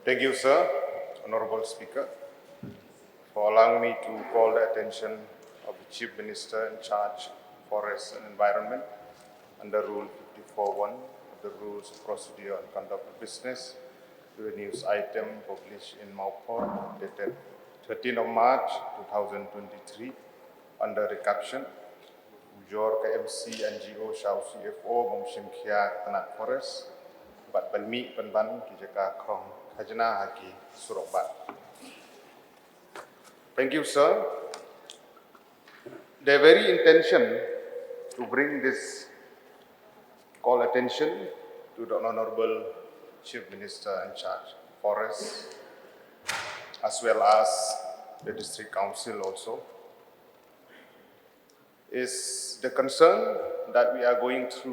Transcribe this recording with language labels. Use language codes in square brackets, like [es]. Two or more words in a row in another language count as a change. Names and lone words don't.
[en] Thank you, sir, Honorable Speaker, for allowing me to call the attention of the Chief Minister in charge of Forest and Environment under Rule 54.1 of the Rules of Procedure and Conduct of Business to a news item published in Mauport dated 13th of March 2023 under the caption Ujor KMC NGO Shao CFO Mumshim Kia Tanat Forest Bat Banmi Penban Kijaka Krong Khajana Haki Surabaya. Thank you, sir. The very intention to bring this call attention to the Honorable Chief Minister in charge of Forests, as well as the District Council also, is the concern that we are going through.